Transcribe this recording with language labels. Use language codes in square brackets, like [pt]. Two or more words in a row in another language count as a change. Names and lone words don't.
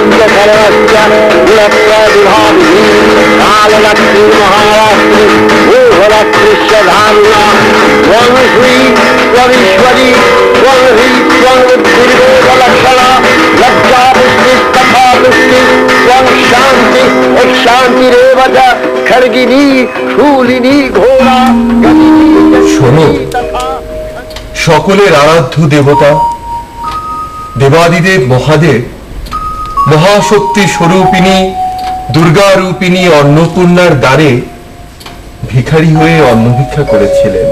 [sa] च सर्वस्य गुणप्रविभाविनी काललक्ष्मी महाराष्ट्री मोहलक्ष्मीश्च धाम्ना त्वं श्री त्वमीश्वरी त्वं ह्री त्वं बुद्धिर्वेदलक्षणा लज्जा पुष्टिस्तथा पुष्टि त्वं शान्ति शान्तिरेव च खड्गिनी शूलिनी घोरा [bn] শোনো, সকলের আরাধ্য দেবতা দেবাদিদেব মহাদেব মহাশক্তি স্বরূপিণী দুর্গা রূপিণী অন্নপূর্ণার দ্বারে ভিখারি হয়ে অন্ন ভিক্ষা করেছিলেন।